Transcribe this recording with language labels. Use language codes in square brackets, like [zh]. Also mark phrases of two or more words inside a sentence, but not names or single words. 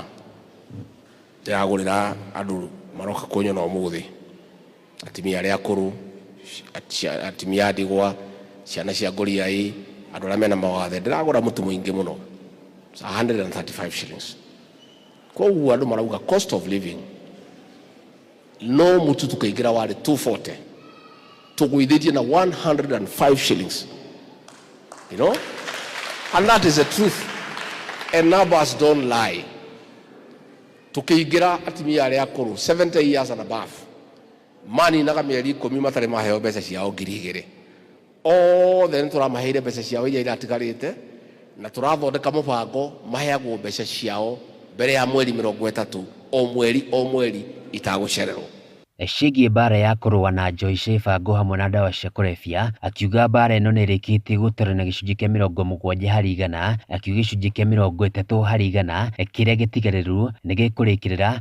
[ki] Ndĩragũrĩra andũ maroka kũnyona ũmũthĩ, atimia arĩa akũrũ, atimia a ndigwa, ciana cia ngũriai, andũ arĩa mena mawathe. Ndĩragũra mũtu mũingĩ mũno, 135 shillings. Koguo andũ marauga [en] cost of living [ki] no mũtu tũkĩingĩra warĩ 240, tũgũithĩtie na 105 shillings, [en] you know, and that is the truth, and numbers don't lie. [ki] Tukiingira atimia arĩa akũrũ [en] 70 years and above, [ki] mani naga mĩeri 10 matarĩ maheo mbeca ciao 2,000. Othe nĩ tũramaheire mbeca ciao iria iratigarĩte na tũrathondeka mũbango maheagwo mbeca ciao mbere ya mweri 30 o mweri itagũcererwo. Ciĩgiĩ mbara ya kũrũa na njohi cia ibango hamwe na ndawa cia kũrebia, akiuga mbara ĩno nĩ ĩrĩkĩtie gũtũra na gĩcunjĩ kĩa 70%, akiuga gĩcunjĩ kĩa 30% kĩrĩa gĩtigarĩru nĩ gĩkũrĩkĩrĩra.